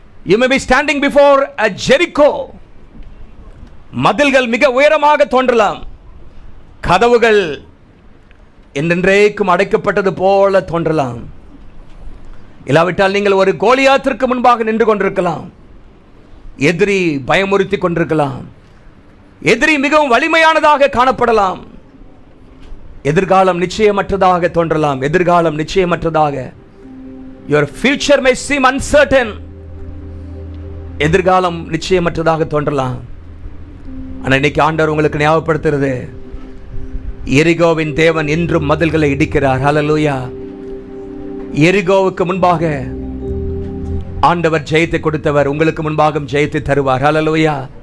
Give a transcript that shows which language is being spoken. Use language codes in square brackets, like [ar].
[en] You may be standing before a Jericho. [ta] மதில்கள் மிக உயரமாக தோன்றலாம், கதவுகள் என்றென்றைக்கும் அடைக்கப்பட்டது போல தோன்றலாம். இல்லாவிட்டால் நீங்கள் ஒரு கோலியாத்திற்கு முன்பாக நின்று கொண்டிருக்கலாம். எதிரி பயமுறுத்தி கொண்டிருக்கலாம். எதிரி மிகவும் வலிமையானதாக காணப்படலாம். எதிர்காலம் நிச்சயமற்றதாக தோன்றலாம். எதிர்காலம் நிச்சயமற்றதாக. [en] Your future may seem uncertain. [ta] எதிர்காலம் நிச்சயமற்றதாக தோன்றலாம். ஆனால் இன்னைக்கு ஆண்டவர் உங்களுக்கு ஞாபகப்படுத்துறது, எரிகோவின் தேவன் இன்றும் மதில்களை இடிக்கிறார். ஹல்லேலூயா. எரிகோவுக்கு முன்பாக ஆண்டவர் ஜெயத்தை கொடுத்தவர் உங்களுக்கு முன்பாக ஜெயத்தை தருவார். ஹல்லேலூயா.